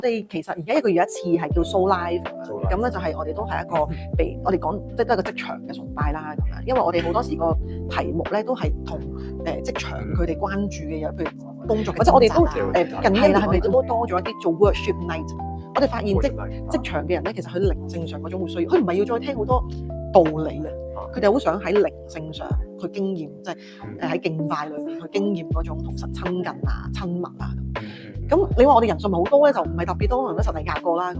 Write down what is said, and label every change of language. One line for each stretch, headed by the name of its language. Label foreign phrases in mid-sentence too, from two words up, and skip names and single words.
Cantonese: 哋其實而家1個月一次係叫 Soul Life 咁咧，就係我哋都係一個我哋講即係都係個職場嘅崇拜啦咁樣，因為我哋好多時個題目咧都係同職場佢哋關注嘅嘢，譬如工作，或者我哋都近年係咪都多咗一啲做
English: worship night。
Cantonese: 我哋發現職場嘅人咧，其實佢靈性上嗰種會需要，佢唔係要再聽好多道理嘅，佢哋好想喺靈性上去經驗，即係喺敬拜裏面去經驗嗰種同神親近啊、親密啊咁。你話我哋人數咪好多咧，就唔係特別多，可能都10零廿個啦咁。